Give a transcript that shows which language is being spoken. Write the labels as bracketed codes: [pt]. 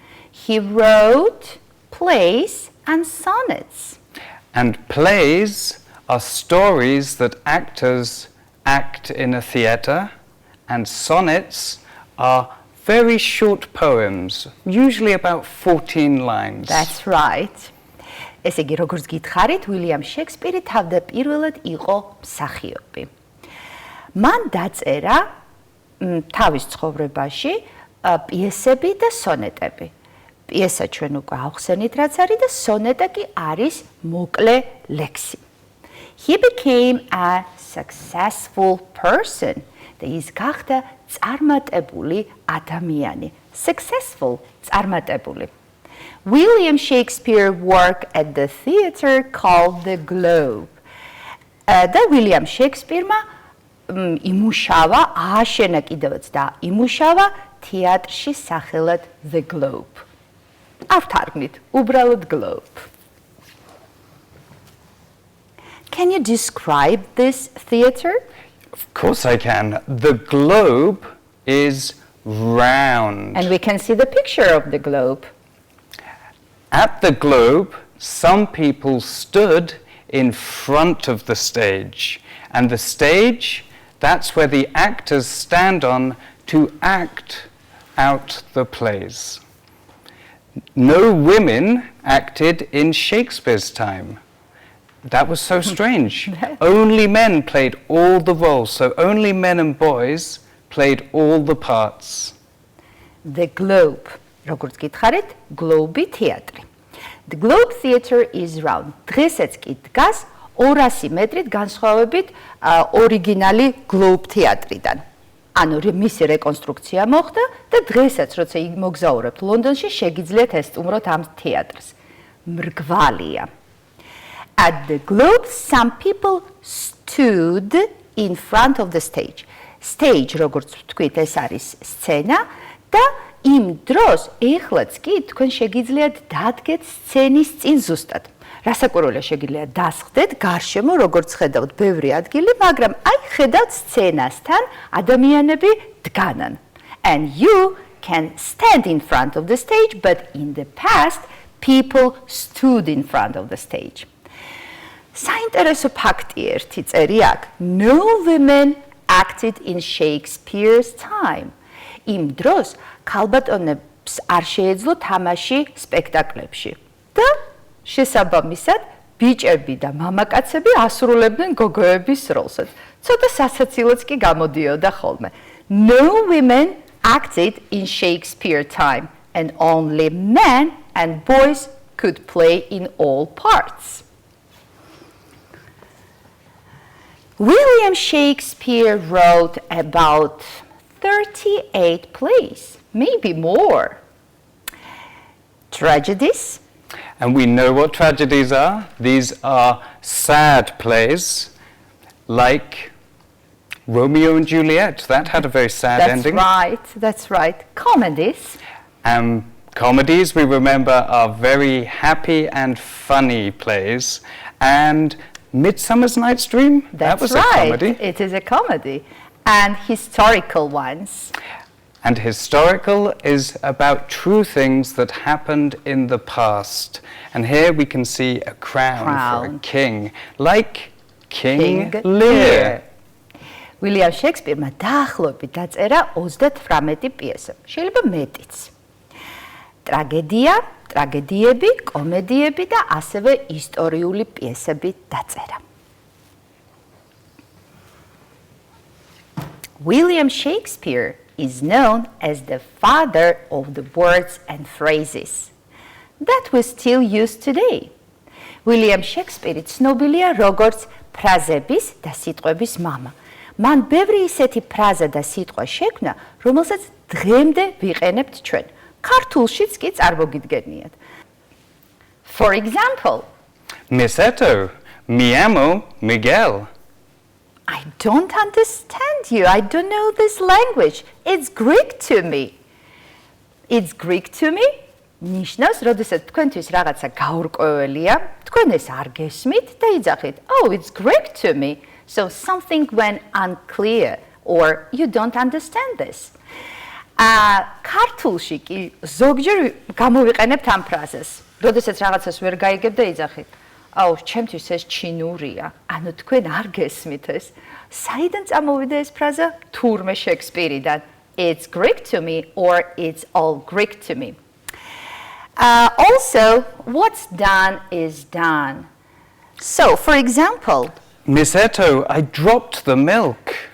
[en] He wrote plays and sonnets. And plays are stories that actors act in a theatre. And sonnets are very short poems, usually about 14 lines. That's right. [ka] ესე იგი, როგორც გითხარით, უილიამ შექსპირი თავდაპირველად იყო მსახიობი. მან დაწერა თავის ცხოვრებაში პიესები და სონეტები. პიესა ჩვენ უკვე ავხსენით, რაც არის და სონეტა კი არის მოკლე ლექსი. [en] He became a successful person. [ka] და ის გახდა წარმატებული ადამიანი. [en] Successful, [ka] წარმატებული. [en] William Shakespeare worked at the theatre called the Globe. [ka] და William Shakespeare-მა იმუშავა, ააშენა კიდევაც და იმუშავა თეატრში სახელად The Globe. ავთარგმნით, უბრალოდ Globe. [en] Can you describe this theatre? Of course I can. The globe is round. And we can see the picture of the globe. At the globe, some people stood in front of the stage. And the stage, that's where the actors stand on to act out the plays. No women acted in Shakespeare's time. That was so strange. Only men played all the roles, so only men and boys played all the parts. The Globe. [ka] როგორც გითხარით, [en] Globe theatre. The Globe theatre is round. [ka] დღესაც კი დგას 200 მეტრით განსხვავებით ორიგინალი Globe theatre-დან. ანუ მისი რეკონსტრუქცია მოხდა და დღესაც როცა მოგზაურებთ ლონდონში, შეგიძლიათ ესტუმროთ ამ თეატრს. მრგვალია. [en] At the Globe, some people stood in front of the stage. [ka] Stage, როგორც ვთქვით, ეს არის სცენა და იმ დროს ეხლაც კი თქვენ შეგიძლიათ დადგეთ სცენის წინ ზუსტად. რასაკვირველია შეგიძლიათ დასხდეთ გარშემო, როგორც ხედავთ, ბევრი ადგილი, მაგრამ აი ხედავთ სცენასთან ადამიანები დგანან. [en] And you can stand in front of the stage, but in the past, people stood in front of the stage. [ka] საინტერესო ფაქტი ერთი წერი აქ. [en] No women acted in Shakespeare's time. [ka] იმ დროს ქალბატონებს არ შეეძლო თამაში სპექტაკლებში. და შესაბამისად, ბიჭები და მამაკაცები ასრულებდნენ გოგოების როლსაც. ცოტა სასაცილოც კი გამოდიოდა ხოლმე. [en] No women acted in Shakespeare time and only men and boys could play in all parts. William Shakespeare wrote about 38 plays, maybe more. Tragedies. And we know what tragedies are. These are sad plays, like Romeo and Juliet. That had a very sad ending. That's right. Comedies. Comedies, we remember, are very happy and funny plays. And Midsummer's Night's Dream, that was a comedy. It is a comedy. And historical ones. And historical is about true things that happened in the past. And here we can see a crown for a king, like King Lear. [ka] William Shakespeare-მა დაახლოებით დაწერა 38 პიესა, შეიძლება მეტიც. ტრაგედია, ტრაგედიები, კომედიები და ასევე ისტორიული პიესები დაწერა. [en] William Shakespeare is known as the father of the words and phrases that we still use today. [ka] William Shakespeare ცნობილია როგორც ფრაზების და სიტყვების მამა. მან ბევრი ისეთი ფრაზა და სიტყვა შექმნა, რომელსაც დღემდე ვიყენებთ ჩვენ. ქართულშიც კი წარმოგიდგენიათ. [en] For example, [es] Miss Eto, mi amo Miguel. [en] I don't understand you. I don't know this language. It's Greek to me. It's Greek to me. [ka] ნიშნავს, როდესაც თქვენთვის რაღაცა გაურკვეველია, თქვენ ეს არ გესმით და იძახით, [en] oh, it's Greek to me. So something went unclear or you don't understand this. [ka] ქართულში კი ზოგჯერ გამოვიყენებთ ამ ფრაზას. როდესაც რაღაცას ვერ გაიგებ და იძახით, აუ, ჩემთვის ეს ჩინურია. ანუ თქვენ არ გესმით ეს. საიდან წამოვიდა ეს ფრაზა? თურმე შექსპირიდან. [en] It's Greek to me or it's all Greek to me. Also, what's done is done. So, for example, Miss Eto, I dropped the milk.